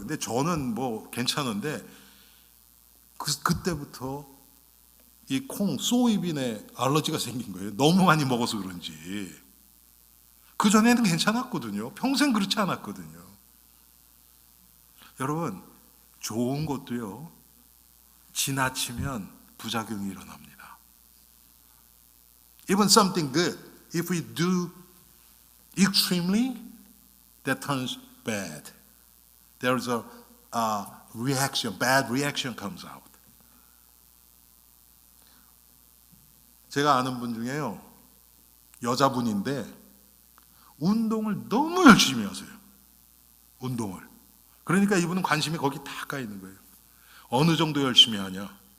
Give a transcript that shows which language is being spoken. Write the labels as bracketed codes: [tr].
[ko] 근데 저는 괜찮은데 그때부터 이 콩, 소이빈에 알러지가 생긴 거예요. 너무 많이 먹어서 그런지. 그전에는 괜찮았거든요. 평생 그렇지 않았거든요. 여러분, 좋은 것도요, 지나치면 부작용이 일어납니다. [en] Even something good, if we do extremely, that turns bad. There's a reaction, bad reaction comes out. [ko] 제가 아는 분 중에요, 여자분인데 운동을 너무 열심히 하세요. 운동을. 그러니까 이분은 관심이 거기 다 가 있는 거예요. 어느 정도 열심히 하냐?